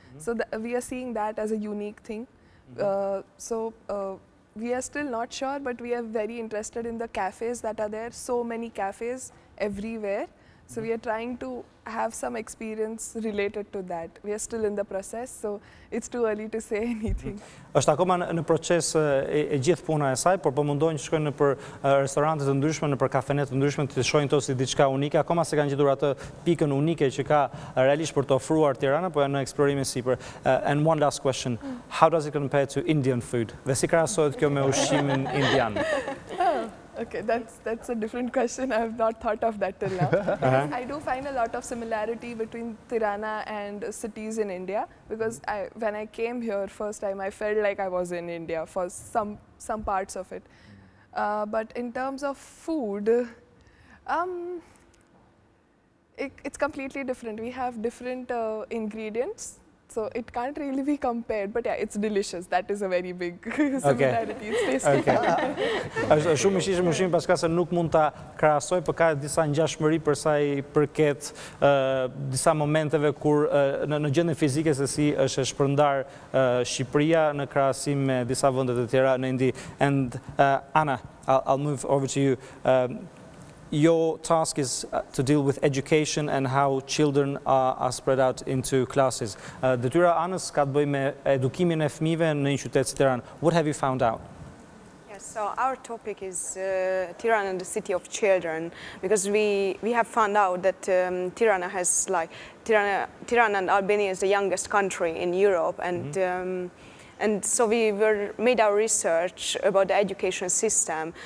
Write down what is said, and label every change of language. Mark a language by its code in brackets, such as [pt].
[en] So we are seeing that as a unique thing. We are still not sure, but we are very interested in the cafes that are there. So many cafes everywhere. So we are trying to have some experience related to that. We are still in the process, so it's too early to say anything. [sq] Është akoma në proces e gjithë puna e saj, por po mundohen që shkojnë nëpër restorante të ndryshme, nëpër kafenet të ndryshme, të shohin to si diçka unike. Akoma se kanë gjetur atë pikën unike që ka realisht për të ofruar Tirana, po janë në eksplorimin sipër. [en] And one last question, how does it compare to Indian food? [sq] Dhe si krahasohet kjo me ushqimin indian? [en] Okay, that's a different question. I have not thought of that till now. I do find a lot of similarity between Tirana and cities in India, because when I came here first time, I felt like I was in India for some parts of it. But in terms of food, it's completely different. We have different ingredients. So it can't really be compared, but yeah, it's delicious. That is a very big similarity. It's tasty. [sq] Është shumë i shijshëm ushqimi paska se nuk mund ta krahasoj, por ka disa ngjashmëri për sa i përket disa momenteve kur në gjendje fizike se si është e shpërndar Shqiperia në krahasim me disa vende të tjera në Indi. [en] And Anna, I'll move over to you. Your task is to deal with education and how children are spread out into classes. [sq] Detyra Anës ka të bëjë me edukimin e fëmijëve në një qytet si Tiranë. [en] What have you found out? Yes, so our topic is Tirana and the city of children, because we have found out that Tirana has Tirana and Albania is the youngest country in Europe, and And so we made our research about the education system.